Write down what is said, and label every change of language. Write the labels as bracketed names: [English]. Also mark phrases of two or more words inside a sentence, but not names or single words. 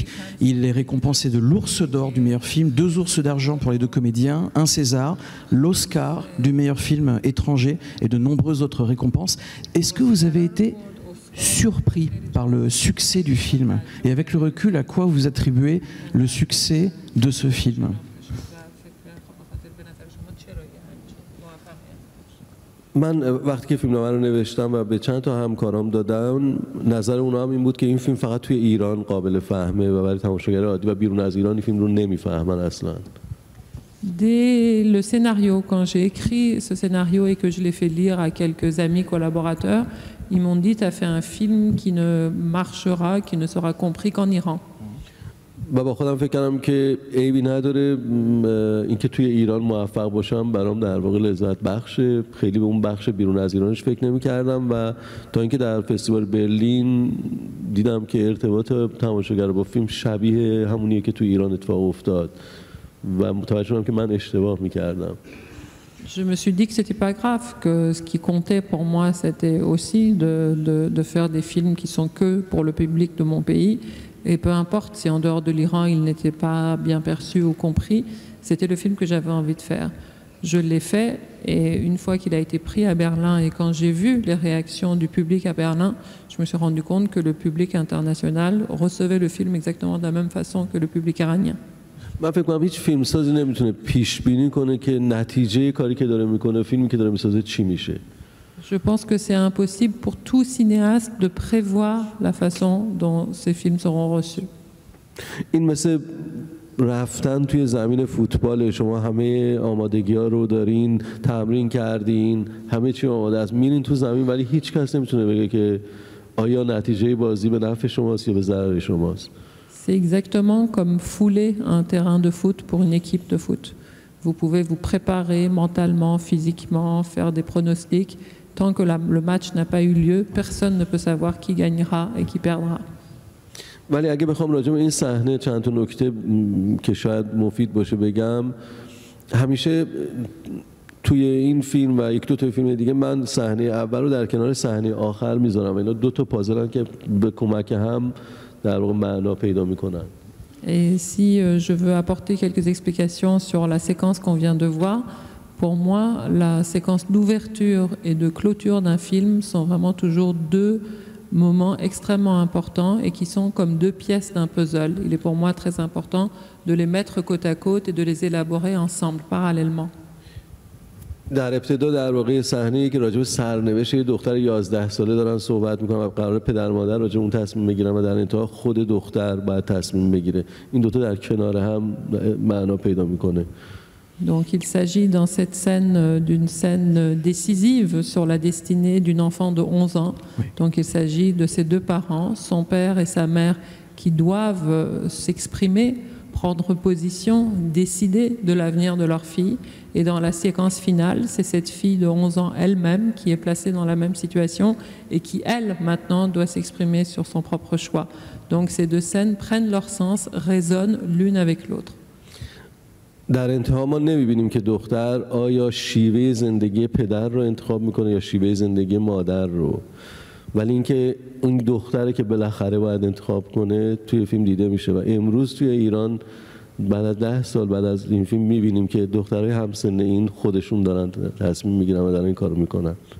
[French] Il est récompensé de l'Ours d'Or du meilleur film, 2 Ours d'Argent pour les 2 comédiens, un César, l'Oscar du meilleur film étranger et de nombreuses autres récompenses. Est-ce que vous avez été surpris par le succès du film? Et avec le recul, à quoi vous attribuez le succès de ce film? [Persian] من وقتی که فیلمنامه رو نوشتم و به چند تا همکارام دادم، نظر اونا هم این بود که این فیلم فقط توی ایران قابل فهمه و برای تماشاگر عادی و بیرون از ایران این فیلم رو نمیفهمن اصلا. [French] Dès le scénario, quand j'ai écrit ce scénario et que je l'ai fait lire à quelques amis collaborateurs, ils m'ont dit: t'as fait un film qui ne marchera, qui ne sera compris qu'en Iran. [Persian] و با خودم فکر کردم که عیبی نداره اینکه توی ایران موفق باشم برام در واقع لذت بخشه. خیلی به اون بخش بیرون از ایرانش فکر نمی کردم و تا اینکه در فستیوال برلین دیدم که ارتباط تماشاگر با فیلم شبیه همونیه که توی ایران اتفاق افتاد و متوجه شدم که من اشتباه می کردم. [French] Je me suis dit que c'était pas grave, que ce qui comptait pour moi c'était aussi de faire des films qui sont que pour le public de mon pays. Et peu importe si en dehors de l'Iran, il n'était pas bien perçu ou compris, c'était le film que j'avais envie de faire. Je l'ai fait, et une fois qu'il a été pris à Berlin, et quand j'ai vu les réactions du public à Berlin, je me suis rendu compte que le public international recevait le film exactement de la même façon que le public iranien. [Persian] من فکر کنم هیچ فیلمسازی نمیتونه پیش بینی کنه که نتیجه کاری که داره میکنه، فیلمی که داره میسازه چی میشه. [French] Je pense que c'est impossible pour tout cinéaste de prévoir la façon dont ces films seront reçus. [Persian] این مثل رفتن توی زمین فوتبال، شما همه آمادگی‌ها رو دارین، تمرین کردین، همه چی آماده است، میرین تو زمین ولی هیچ کس نمیتونه بگه که آیا نتیجه بازی به نفع شماست یا به ضرر شماست. [French] C'est exactement comme fouler un terrain de foot pour une équipe de foot. Vous pouvez vous préparer mentalement, physiquement, faire des pronostics. Tant que le match n'a pas eu lieu, personne ne peut savoir qui gagnera et qui perdra. [Persian] ولی اگه بخوام راجع به این صحنه چند تا نکته که شاید مفید باشه بگم، همیشه توی این فیلم و یک دو تا فیلم دیگه من صحنه اول رو در کنار صحنه آخر میذارم. اینا دو تا پازلن که به کمک هم در واقع معنا پیدا میکنن. [French] Et si je veux apporter quelques explications sur la séquence qu'on vient de voir, pour moi, la séquence d'ouverture et de clôture d'un film sont vraiment toujours deux moments extrêmement importants et qui sont comme deux pièces d'un puzzle. Il est pour moi très important de les mettre côte à côte et de les élaborer ensemble, parallèlement. [Persian] در ابتدا در واقع صحنه‌ای که راجع به سرنوشت یه دختر 11 ساله دارن صحبت می‌کنن و قرار پدر مادر راجع به اون تصمیم بگیرن و در انتها خود دختر باید تصمیم بگیره. این دو تا در کنار هم معنا پیدا می‌کنه. [French] Donc il s'agit dans cette scène d'une scène décisive sur la destinée d'une enfant de 11 ans. Oui. Donc il s'agit de ces deux parents, son père et sa mère, qui doivent s'exprimer, prendre position, décider de l'avenir de leur fille. Et dans la séquence finale, c'est cette fille de 11 ans elle-même qui est placée dans la même situation et qui, elle, maintenant, doit s'exprimer sur son propre choix. Donc ces deux scènes prennent leur sens, résonnent l'une avec l'autre. [Persian] در انتها ما نمیبینیم که دختر آیا شیوه زندگی پدر رو انتخاب میکنه یا شیوه زندگی مادر رو، ولی اینکه اون دختره که بالاخره باید انتخاب کنه توی فیلم دیده میشه. و امروز توی ایران بعد از 10 سال بعد از این فیلم میبینیم که دخترای همسن این خودشون دارن تصمیم میگیرن و دارن این کارو میکنن.